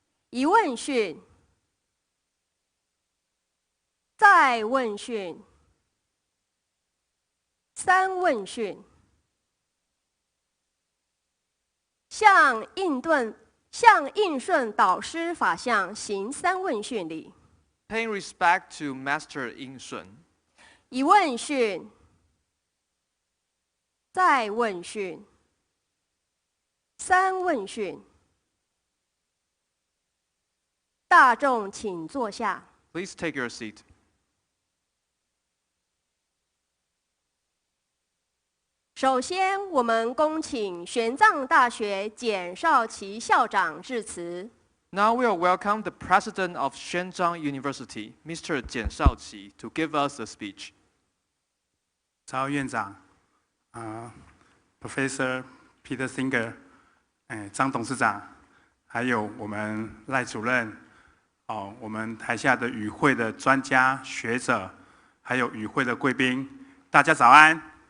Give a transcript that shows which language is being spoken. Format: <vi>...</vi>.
<zh>一问讯，再问讯，三问讯，向应顺导师法相行三问讯礼。</zh> <en>Paying respect to Master In Shun.</en> <zh>一问讯，再问讯，三问讯。大众请坐下。</zh> <en>Please take your seat.</en> <zh>首先，我们恭请玄奘大学简少奇校长致辞。</zh> <en>Now we will welcome the president of Shenzhen University, Mr. Jian Shaoqi, to give us a speech.</en> <zh>曹院长，Professor Peter Singer， 张董事长，还有我们赖主任，我们台下的与会的专家学者，还有与会的贵宾，大家早安。</zh>